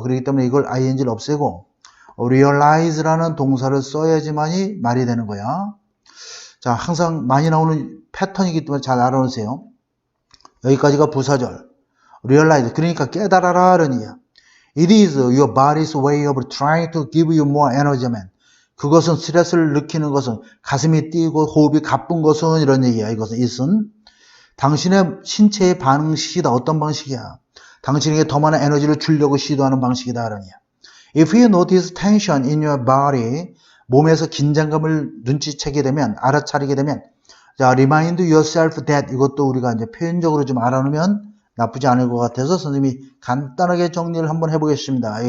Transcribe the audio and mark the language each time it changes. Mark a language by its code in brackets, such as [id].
[ko] 그렇기 때문에 이걸 ing를 없애고 realize라는 동사를 써야지만이 말이 되는 거야. 자, 항상 많이 나오는 패턴이기 때문에 잘 알아놓으세요. 여기까지가 부사절. realize, 그러니까 깨달아라 라는 얘기야. [en] It is your body's way of trying to give you more energy. [ko] 그것은 스트레스를 느끼는 것은 가슴이 뛰고 호흡이 가쁜 것은 이런 얘기야. 이것은 it은 당신의 신체의 방식이다. 어떤 방식이야? 당신에게 더 많은 에너지를 주려고 시도하는 방식이다. 라는 얘기야. [en] If you notice tension in your body, [ko] 몸에서 긴장감을 눈치채게 되면, 알아차리게 되면, 자, [en] remind yourself that, [ko] 이것도 우리가 이제 표현적으로 좀 알아놓으면 나쁘지 않을 것 같아서 선생님이 간단하게 정리를 한번 해보겠습니다.